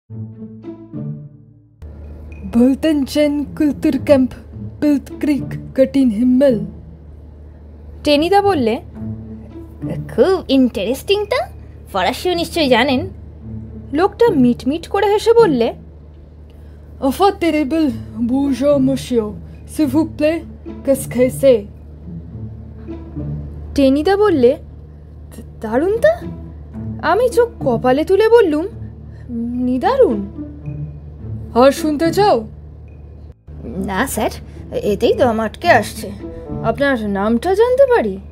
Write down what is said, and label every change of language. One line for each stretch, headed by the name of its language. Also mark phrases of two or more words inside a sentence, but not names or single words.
German: Bultenchen Kulturcamp Bildkrieg Göttin Himmel।
Bangla: টেনিদা বললে, খুব ইন্টারেস্টিং তা, ফরাসিও নিশ্চয়ই জানেন। লোকটা মিটমিট করে হেসে বললে,
French: Enfin terrible, bonjour monsieur, s'il vous plaît, qu'est-ce que c'est?
Bangla: টেনিদা বললে, দারুণ তা। আমি চোখ কপালে তুলে বললুম, নিদারুণ। আর শুনতে চাও? না স্যার, এতেই দম আটকে আসছে। আপনার নামটা জানতে পারি?